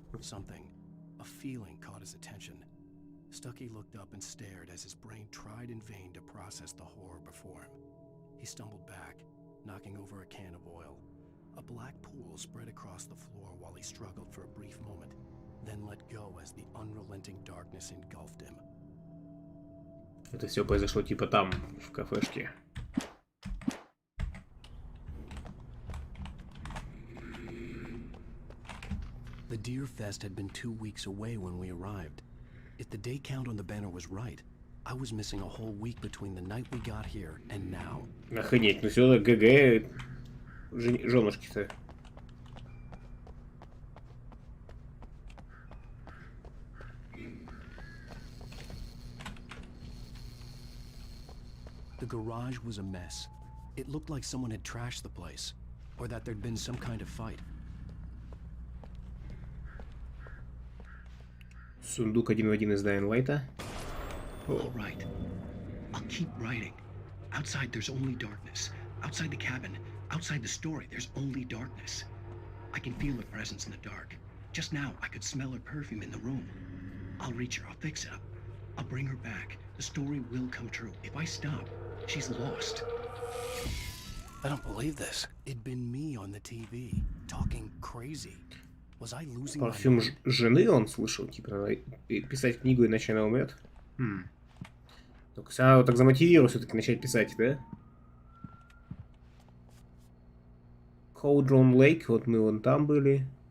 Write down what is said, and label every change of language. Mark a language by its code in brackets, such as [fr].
[en] Something, a feeling caught his attention. Stucky looked up and stared as his brain tried in vain to process the horror before him. He stumbled back, knocking over a can of oil. A black pool spread across the floor while he struggled for a brief moment, then let go as the unrelenting darkness engulfed him. [ru] Это все произошло типа там, в кафешке. [en] The Deer Fest had been 2 weeks away when we arrived. If the day count on the banner was right, I was missing a whole week between the night we got here and now. [ru] Охренеть, ну все, ГГ, женушки-то. [en] The garage was a mess. It looked like someone had trashed the place, or that there'd been some kind of fight. [ru] Сундук 1 в 1 из Dying Light'а. [en] All right. I'll keep writing. Outside, there's only darkness. Outside the cabin, outside the story, there's only darkness. I can feel her presence in the dark. Just now, I could smell her perfume in the room. I'll reach her. I'll fix it up. I'll bring her back. The story will come true. If I stop, she's lost. I don't believe this. It'd been me on the TV, talking crazy. Was I losing my [ru] Парфюм [en] mind? [ru] жены он слышал, типа, надо писать книгу, иначе она умрет. Только если она вот так замотивирует все-таки начать писать, да? Cauldron Lake, вот мы вон там были.